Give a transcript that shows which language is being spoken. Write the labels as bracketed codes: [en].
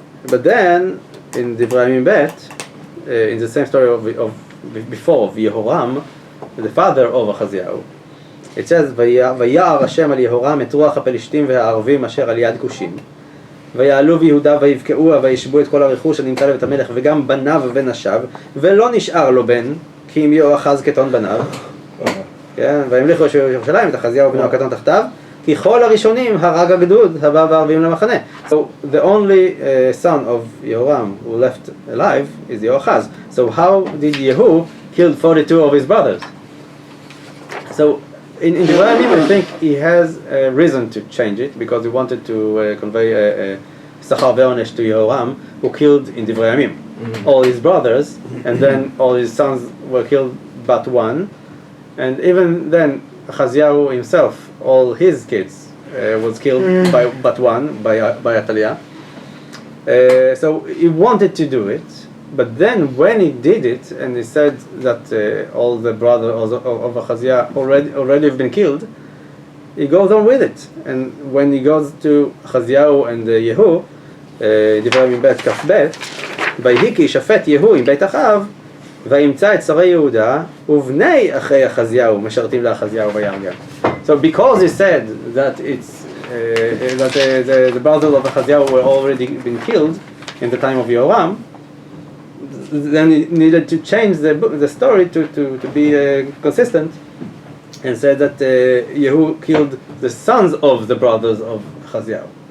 [en] But then in דברי הימים ב' in the same story before of Yehoram, the father of Achaziyahu. [he] It says, ויער השם על יהורם את רוח הפלישתים והערבים אשר על יד כושים. ויעלו ביהודה ויבקעוה וישבו את כל הרכוש הנמצא לבית המלך וגם בניו ונשיו, ולא נשאר לו בן, כי אם יהואחז קטון בניו. כן, והמליכו ירושלים את אחזיהו בנו הקטון תחתיו, כי כל הראשונים הרג הגדוד הבא בערבים למחנה. [en] So the only son of Yehoram who left alive is Yehoachaz. So how did Yehu kill 42 of his brothers? So in Dveri Hayamim, I think he has a reason to change it because he wanted to convey Sachar ve'onesh to Yehoram, who killed in Dveri Hayamim all his brothers, and then all his sons were killed but one, and even then Achaziyahu himself, all his kids was killed by but one, by Athaliah. So he wanted to do it, but then when he did it, and he said that all the brothers of Achaziah already have been killed, he goes on with it. And when he goes to Achaziyahu and Yehu, [he] דברי הימים ב' כ"ב, ויהי כי ישפט יהוא עם בית אחיו, וימצא את שרי יהודה, ובני אחי אחזיהו משרתים לאחזיהו וירגם. [en] So because he said that it's that the brothers of Achaziyahu were already been killed in the time of Yehoram, then he needed to change the story to be consistent, and said that Yehu killed the sons of the brothers of Achaziyahu.